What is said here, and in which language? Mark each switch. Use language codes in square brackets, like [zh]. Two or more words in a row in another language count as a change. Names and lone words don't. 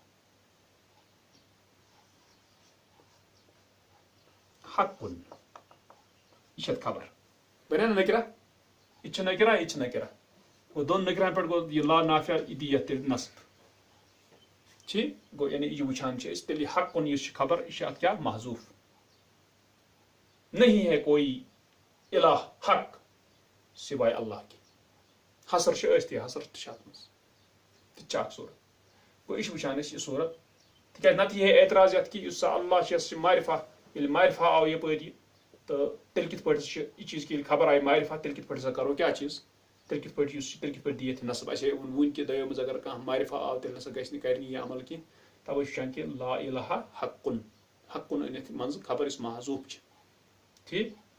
[ks] حقٌ یہِ چھِ اتھ خبر بنیا نا نکرہ یہ چھِ نکرہ یہ چھِ نکرہ گوٚو دۄن نکرہن پٮ۪ٹھ گوٚو یہِ لا نافیہ یہِ دی یتھ تیٚلہِ نصب ٹھیٖک گوٚو یعنی یہِ وٕچھان چھِ أسۍ تیٚلہِ یہِ حقٌ یُس چھِ خبر یہِ چھِ اتھ کیٛاہ محذوٗف [ur] نہیں ہے کوئی الہ حق سوائے اللہ کے [ks] حسر چھِ ٲسۍ تہِ حسر تہِ چھِ اتھ منٛز تہِ چھِ اکھ صوٗرت گوٚو یہِ چھِ وٕچھان أسۍ یہِ صوٗرت تِکیٛازِ نتہٕ یہِ ہے اعتراض یتھ کہِ یُس سا اللہ چھِ یس چھِ معرفہ ییٚلہِ معرفہ آو یپٲرۍ یہِ تہٕ تیٚلہِ کِتھ پٲٹھۍ چھِ یہِ چیٖز کہِ ییٚلہِ خبر آیہِ معرفہ تیٚلہِ کِتھ پٲٹھۍ ہسا کرو کیٛاہ چیٖز تیٚلہِ کِتھ پٲٹھۍ یُس چھُ تیٚلہِ کِتھ پٲٹھۍ دی یتھ نصب اَسہِ ہے ووٚن وٕنۍ کہِ دۄیو منٛز اگر کانٛہہ معرفہ آو تیٚلہِ نسا گژھِ نہٕ کرنہِ یہِ عمل کینٛہہ تَوَے چھُ وٕچھان کہِ [ar] لا الہ حقٌ [ks] حقٌ أنِتھ منٛزٕ خبر یُس محذوٗف چھِ ٹھیٖک